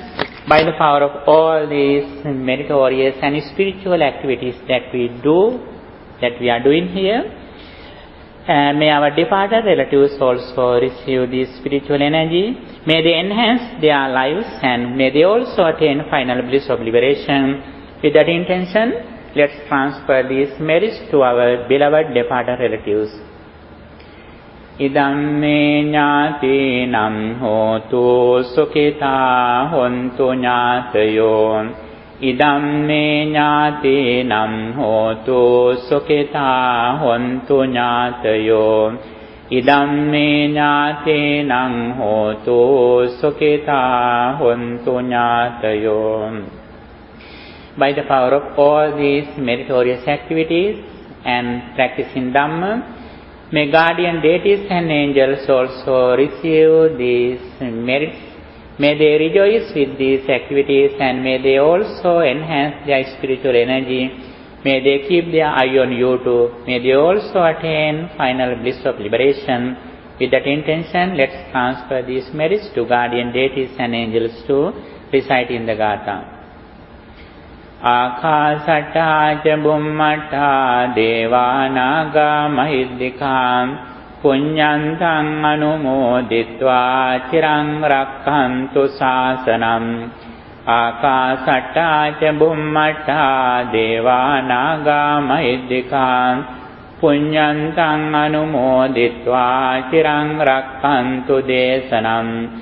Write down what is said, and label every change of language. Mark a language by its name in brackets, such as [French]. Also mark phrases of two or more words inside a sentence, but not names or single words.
[English] By the power of all these meritorious and spiritual activities that we are doing here, may our departed relatives also receive this spiritual energy. May they enhance their lives and may they also attain final bliss of liberation. With that intention, let's transfer these merits to our beloved departed relatives. [Pali] Idam me ñātīnam hotu sukhitā hontu ñātayo. Idam me ñātīnam hotu sukhitā hontu ñātayo. Idam me ñātīnam hotu sukhitā hontu ñātayo. [English] By the power of all these meritorious activities and practicing Dhamma, may guardian deities and angels also receive these merits. May they rejoice with these activities and may they also enhance their spiritual energy. May they keep their eye on you too. May they also attain final bliss of liberation. With that intention, let's transfer these merits to guardian deities and angels to recite in the Gatha. [Pali] Ākāsattā ca bhummattā devānāgā mahiddhikā puññantaṃ anumoditvā chiraṃ rakkhantu sāsanam. Ākāsattā ca bhummattā devānāgā mahiddhikā puññantaṃ anumoditvā chiraṃ rakkhantu desanam.